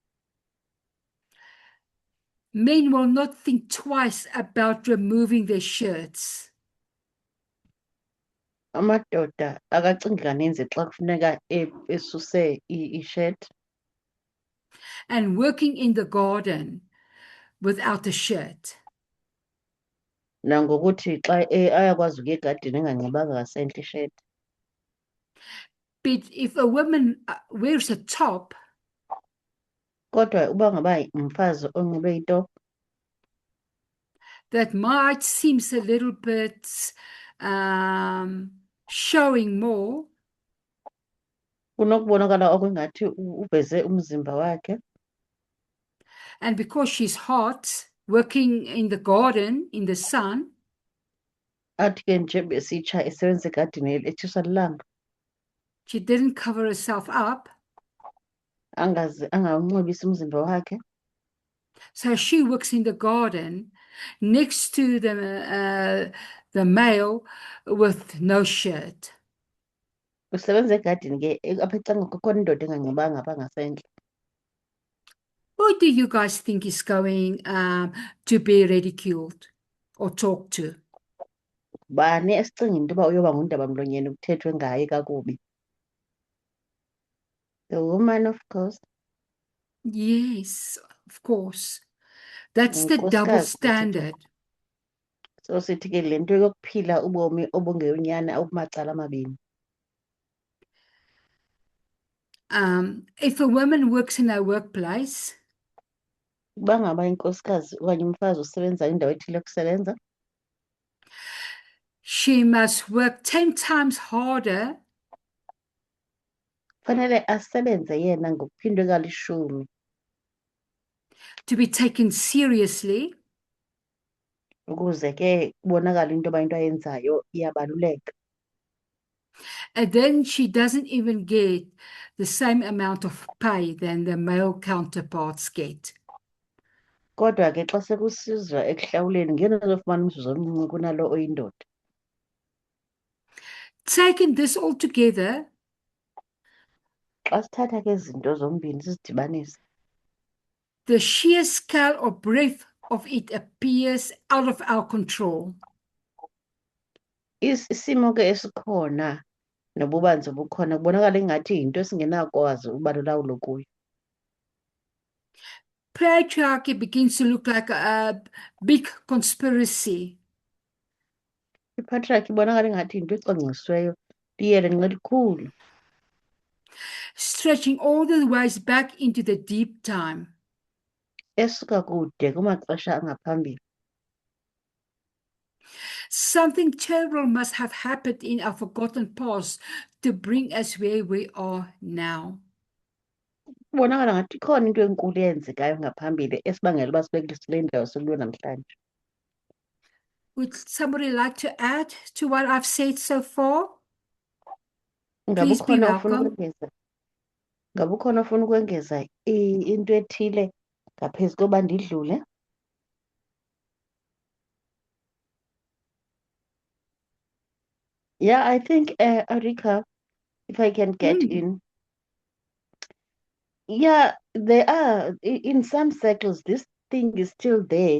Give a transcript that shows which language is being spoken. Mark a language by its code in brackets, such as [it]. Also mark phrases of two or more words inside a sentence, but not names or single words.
[en] Men will not think twice about removing their shirts. [xh] Amadoda akacingi kaninzi xa kufuneka esuse i-shirt. [en] And working in the garden without a shirt. [xh] Nangokuthi xa ayakwazi ukuya egadini enganxibanga ngasentla i-shirt. [en] But if a woman wears a top, [xh] Kodwa uba ngaba umfazi onxibe itop, [en] that might seems a little bit showing more. [xh] Kunokubonakala okungathi uveze umzimba wakhe. [en] And because she's hot, working in the garden in the sun, [xh] Athi ke nje besitsha esebenza egadini etshiswa lilanga. [en] she didn't cover herself up. [xh] Angawunxibisi umzimba wakhe. [en] So she works in the garden next to the male with no shirt. [xh] Usebenza egadini ke apha ecanga kukhona indoda enganxibanga apha ngasentla. [en] Who do you guys think is going to be ridiculed or talked to? [xh] Bani esicinga into yoba uyoba ngundabamlonyeni kuthethwe ngaye kakubi? [en] The woman, of course. Yes, of course. That's the double [xh] Unkosikazi sithi. [en] standard. [xh] So sithi ke le nto yokuphila ubomi obungeyonyani awukumacala amabini. [en] If a woman works in a workplace, [xh] Uba ngaba inkosikazi okanye umfazi usebenza indawo ethile yokusebenza, [en] she must work 10 times harder [xh] fanele asebenze yena ngokuphindwe kalishumi [en] to be taken seriously, [xh] ukuze ke kubonakale into yoba into ayenzayo iyabaluleka. [en] and then she doesn't even get the same amount of pay than the male counterparts get. [xh] Kodwa ke xa sekusizwa ekuhlawuleni ngeno uzofumana umzuzu omncinci kunalo oyindoda. [en] Taking this all together, [xh] Xa sithatha ke zinto zombini sizidibanisa, [en] the sheer scale or breadth of it appears out of our control. [xh] isimo ke esikhona nobubanzi obukhona kubonakala ingathi yinto esingenakwazi ukuba lulawulo kuyo. [en] Patriarchy begins to look like a big conspiracy, [xh] Ipatriarchy ibonakala ingathi yinto ecwangcisiweyo liyelenqe elikhulu [en] stretching all the ways back into the deep time. [xh] esuka kude kumaxesha angaphambili. [en] Something terrible must have happened in our forgotten past to bring us where we are now. [xh] Kubonakala ngathi ikhona into enkulu eyenzekayo ngaphambili esibangela uba sibe kule ndawo sikuyo namhlanje. [en] Would somebody like to add to what I've said so far? [xh] Ngabe [en] Please be [xh] ukhona ofuna [en] welcome. [xh] ukwengeza? Ngabe ukhona ofuna ukwengeza into ethile ngaphezu koba ndidlule? [en] Yeah, I think Arika, if I can get in. Yeah, there are in some circles this thing is still there.